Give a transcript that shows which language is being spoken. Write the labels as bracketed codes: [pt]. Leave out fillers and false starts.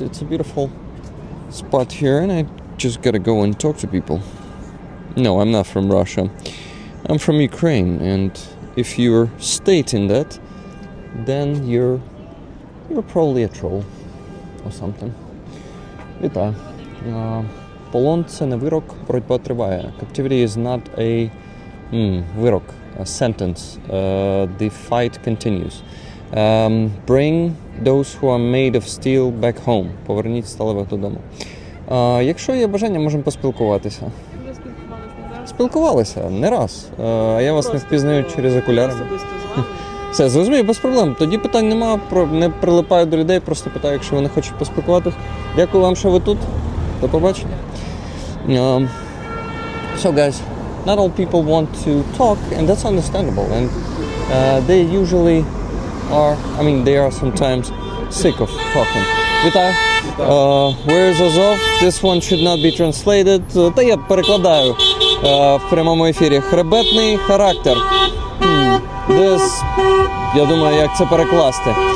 [en] It's a beautiful spot here, and I just gotta go and talk to people. No, I'm not from Russia. I'm from Ukraine, and if you're stating that, then you're probably a troll or something. [uk] Вітаю. Полон – це не вирок, боротьба триває. [en] Captivity is not a вирок, a sentence. The fight continues. Bring those who are made of steel back home. [uk] Поверніть сталевих додому. Якщо є бажання, можемо поспілкуватися. Спілкувалися не раз, а я вас не впізнаю через окуляри. Все, зрозумію, без проблем. Тоді питань нема, не прилипаю до людей, просто питаю, якщо вони хочуть поспілкуватися. Дякую вам, що ви тут. До побачення. [en] So guys, not all people want to talk, and that's understandable. And they usually are, I mean, they are sometimes sick of talking. [uk] Вітаю. [en] Where is Azov? This one should not be translated. [uk] Та я перекладаю в прямому ефірі. Хребетний характер. This, я думаю, як це перекласти.